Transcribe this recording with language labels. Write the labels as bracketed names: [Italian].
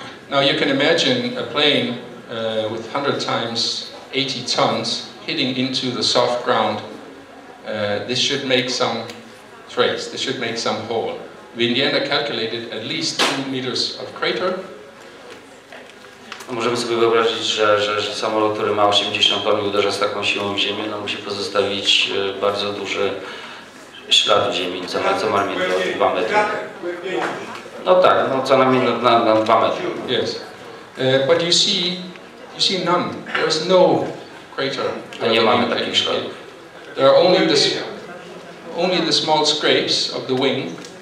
[English] Now you can imagine a plane with 100 times 80 tons hitting into the soft ground. This should make some trace, this should make some hole. We in the end calculated at least 2 meters of crater. [Polish] No możemy sobie wyobrazić, że samolot, który ma 80 ton i uderza z taką siłą w ziemię, no musi pozostawić bardzo duży ślad w ziemi, co najmniej 2 metry. No tak, no co najmniej na 2 metry. [English] Yes. But you see none. There is no crater. [Polish] A nie mamy takich śladów. [English] There are only the small scrapes of the wing.